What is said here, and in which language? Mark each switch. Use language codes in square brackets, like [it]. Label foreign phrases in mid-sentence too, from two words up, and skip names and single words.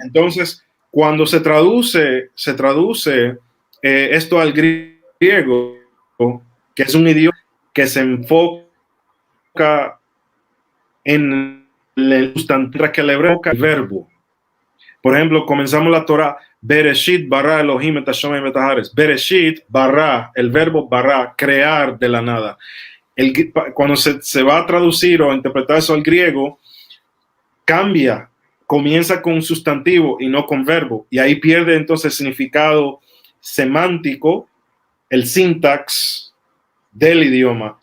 [es] Entonces, cuando se traduce esto al griego, que es un idioma que se enfoca en el sustantivo, que el hebreo el verbo. Por ejemplo, comenzamos la Torah, [he] בראשית ברא אלהים את השם את הארץ. בראשית ברא, [es] el verbo bara, crear de la nada. Cuando se va a traducir o a interpretar eso al griego, cambia, comienza con un sustantivo y no con verbo, y ahí pierde entonces el significado semántico, el sintax del idioma.